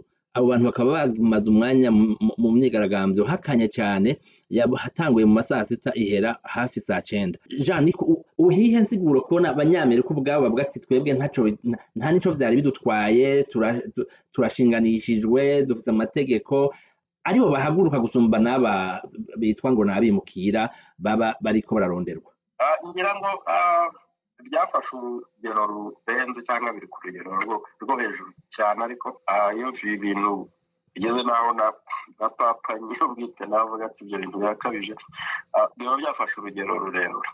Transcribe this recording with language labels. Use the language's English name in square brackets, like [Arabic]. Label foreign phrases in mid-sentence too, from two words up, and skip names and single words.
[Rundi] Abo bantu bakaba bamaze umwanya mu myigaragambyo hakanye cyane, yatanguye mu masaha 6 ihera hafi saa 9. Jean, uhihe nsiguro kubona abanyamerika ubwabo bavuga ati twebwe nta nico vyari bidutwaye, turashinganishijwe, dufite amategeko, aribo bahaguruka gusumba n'aba bitwa ngo nabimukira baba bariko bararonderwa? Ngira ngo byafashe urugero rurenze cyangwa biri ku rugero rwo hejuru cyane, ariko iyo ibintu bigeze naho na papa nyir'ubwite navuga ati ibyo bintu birakabije, biba byafashe urugero rurerure.